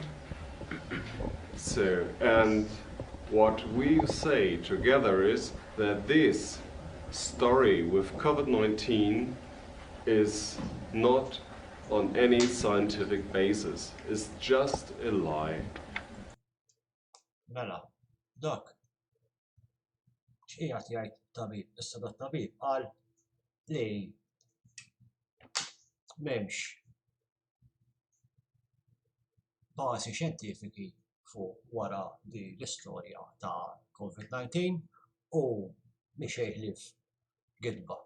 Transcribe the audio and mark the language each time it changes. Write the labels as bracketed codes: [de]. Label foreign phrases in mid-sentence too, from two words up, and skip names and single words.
[en] So, and what we say together is that this story with COVID-19 is not on any scientific basis. It's just a lie. [mt] Mela, dak. X'qiegħed jgħid tabib? Issa dat-tabib qal li m'hemmx bażi xjentifiki fuq wara di l-istorja ta' COVID-19 u mhix ħlief gidba.